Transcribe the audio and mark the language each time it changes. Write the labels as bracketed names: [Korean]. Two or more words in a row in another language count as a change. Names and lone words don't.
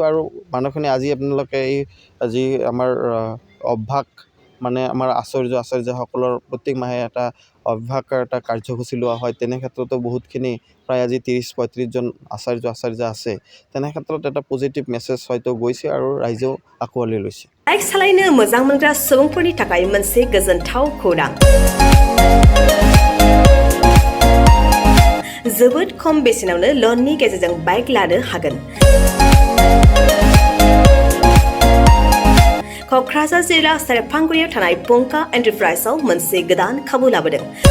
[Assamese] আৰু মানুহখিনি আজি আপোনালোকে এই যি আমাৰ অভ্যাস, মানে আমাৰ আচাৰ্যসকলৰ প্ৰত্যেক মাহে এটা অভ্যাসৰ এটা কাৰ্যসূচী লোৱা হয়। তেনে ক্ষেত্ৰতো বহুতখিনি প্ৰায় আজি 30-35 জন আচাৰ্য আছে। তেনে ক্ষেত্ৰত এটা [English] positive message [Assamese] হয়তো গৈছে আৰু ৰাইজেও আঁকোৱালি লৈছে। [Bodo] बाइक सालायनो मोजां मोनग्रा सुबुंफोरनि थाखाय मोनसे गोजोनथाव खौरां। जोबोद खम बेसेनावनो लननि गेजेरजों बाइक लानो हागोन। क'क्राझार जिल्ला सेरफांगुरियाव थानाय पंका एन्टारप्राइजआव मोनसे गोदान खाबु लाबोदों।